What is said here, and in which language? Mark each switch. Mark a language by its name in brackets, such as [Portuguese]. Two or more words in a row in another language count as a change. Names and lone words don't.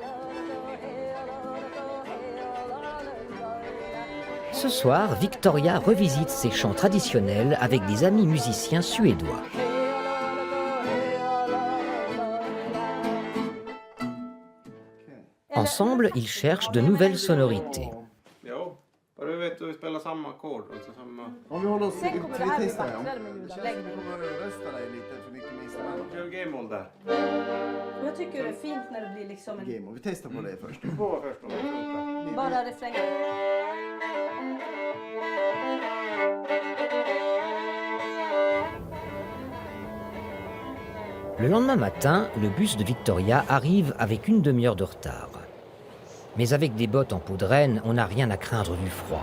[French] Ce soir, Victoria revisite ses chants traditionnels avec des amis musiciens suédois. Ensemble, ils cherchent de nouvelles sonorités. [Swedish] Jag tycker det är fint när det blir liksom en... Vi testar på det först. Bara refrängen. [French] Le lendemain matin, le bus de Victoria arrive avec une demi-heure de retard. Mais avec des bottes en peau de renne, on n'a rien à craindre du froid.